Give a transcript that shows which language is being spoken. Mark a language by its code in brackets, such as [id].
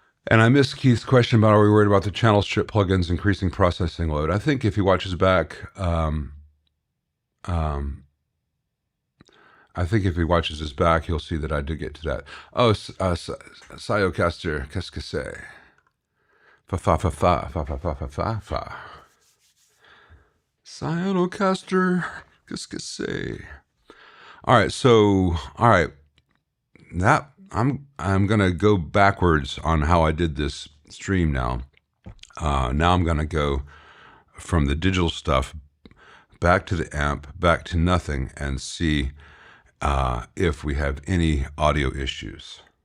[en] And I missed Keith's question about, are we worried about the channel strip plugins increasing processing load? I think if he watches back, I think if he watches this back, he'll see that I did get to that. [fr] Oh, Telecaster, qu'est-ce que c'est? Fa fa fa fa fa fa fa fa fa fa. Telecaster, qu'est-ce que c'est? [en] All right. That I'm gonna go backwards on how I did this stream now. Now I'm gonna go from the digital stuff back to the amp, back to nothing, and see if we have any audio issues.